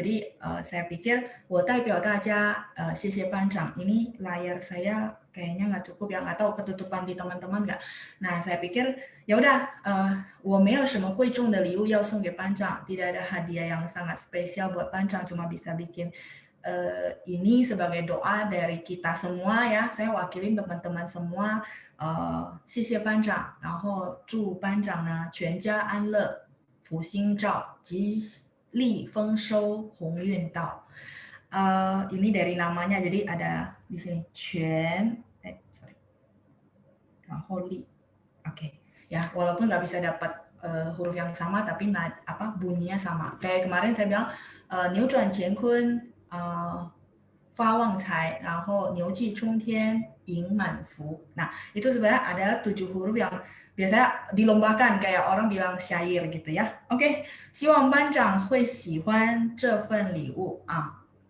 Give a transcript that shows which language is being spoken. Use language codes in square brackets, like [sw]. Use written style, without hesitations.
[id] Jadi saya pikir [zh] 我代表大家谢谢班长. [id] Ini layar saya kayaknya nggak cukup ya, nggak tahu ketutupan di teman-teman nggak. Nah saya pikir ya udah [zh] 我没有什么贵重的礼物要送给班长, [id] tidak ada hadiah yang sangat spesial buat panjang, cuma bisa bikin ini sebagai doa dari kita semua ya. Saya wakilin teman-teman semua. [zh] 谢谢班长，然后祝班长呢全家安乐。福星照，吉利丰收，鸿运到. [id] Ini dari namanya, jadi ada di sini 全，然后利, oke. Ya, walaupun nggak bisa dapat huruf yang sama, tapi bunyinya sama. Kayak kemarin saya bilang [zh] 扭转乾坤，发旺财，然后牛气冲天，迎满福. [id] Nah, itu sebenarnya ada 7 huruf yang biasanya dilombakan kayak orang bilang syair gitu ya. [zh] Oke, 希望班长会喜欢这份礼物啊。